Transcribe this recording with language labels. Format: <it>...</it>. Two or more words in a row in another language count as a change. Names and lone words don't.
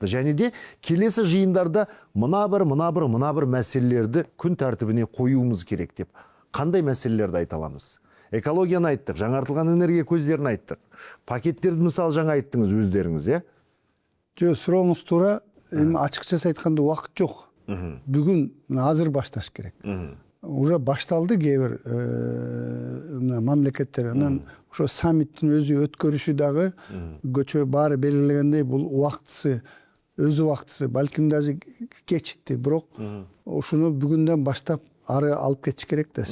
<kk>Және де келесі жиындарда мына бір мәселелерді күн тәртібіне қоюымыз керек деп. Қандай мәселелерді айта аламыз? Экологияны айттық, жаңартылған энергия көздерін айттық. Пакеттерді мысалы жаңа айттыңыз өздеріңіз, е? Сұрауыңыз тура, ашықшасы айтқанда уақыт жоқ.</kk> <ky>Бүгін азыр башташ керек. Уже башталды кейбір мамлекеттер. Анан ошо саммиттин өзү өткөрүшү дагы көчө баары белгилегендей бул убактысы, өзү убактысы, балким даже кечикти, бирок ошону бүгүндөн баштап ары алып кетиш керек да.</ky>